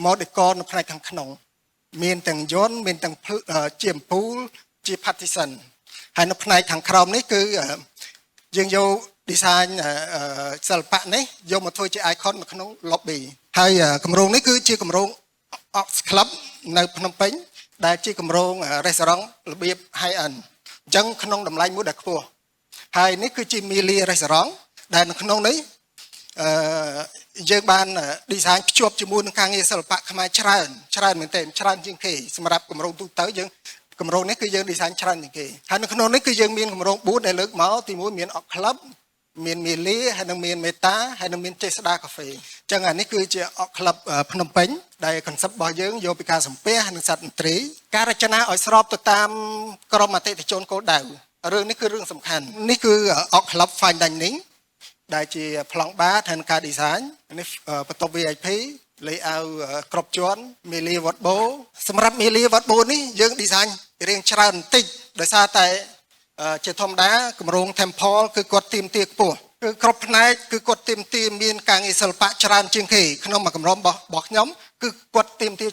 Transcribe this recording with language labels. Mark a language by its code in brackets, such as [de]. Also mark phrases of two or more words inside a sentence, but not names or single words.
[km] decor នៅផ្នែកខាងក្នុងមានទាំងយន្តមានទាំងជាអំពូលជា partition ហើយនៅផ្នែកខាងក្រោមនេះគឺយើងយក design សិល្បៈនេះយកមកធ្វើជា icon នៅក្នុង lobby ហើយគម្រោងនេះគឺជាគម្រោង Ox Club នៅភ្នំពេញដែលជាគម្រោង restaurant របៀប [en] high end [km] អញ្ចឹងក្នុងតម្លៃមួយដែលខ្ពស់ហើយនេះគឺជា Milia Restaurant ដែលនៅក្នុងនេះយើងបាន design ភ្ជាប់ជាមួយនឹងការងារសិល្បៈខ្មែរច្រើនមែនទែនច្រើនជាងគេសម្រាប់គម្រោងទូទៅយើងគម្រោងនេះគឺយើង design ច្រើនជាងគេហើយនៅក្នុងនេះគឺយើងមានគម្រោង4ដែលលើកមក ទី1មានអុកក្លឹបមានមីលីហើយនឹងមានមេតាហើយនឹងមានចេស្តាកាហ្វេអញ្ចឹងអានេះគឺជាអុកក្លឹបភ្នំពេញដែល concept របស់យើងយកពី ការសំពះនិងសត្វតន្ត្រីការរចនាឲ្យស្របទៅតាមក្រមអតិថិជនគោលដៅរឿងនេះគឺរឿងសំខាន់នេះ គឺអុកក្លឹប [en] fine dining [km] ដែលជាប្លង់បារនិងការ design នេះបន្ទប់ [en] VIP layout [km] គ្រប់ជាន់មីលីវ៉ាត់បូសម្រាប់មីលីវ៉ាត់បូនេះយើង design រៀងច្រើនបន្តិចដោយសារតែជាធម្មតាគម្រោង Temple គឺគាត់ទៀមទាខ្ពស់គឺគ្រប់ផ្នែកគឺគាត់ទៀមទាមានការងារសិល្បៈច្រើនជាងគេក្នុងមួយគម្រោងរបស់ខ្ញុំគឺគាត់ទៀមទា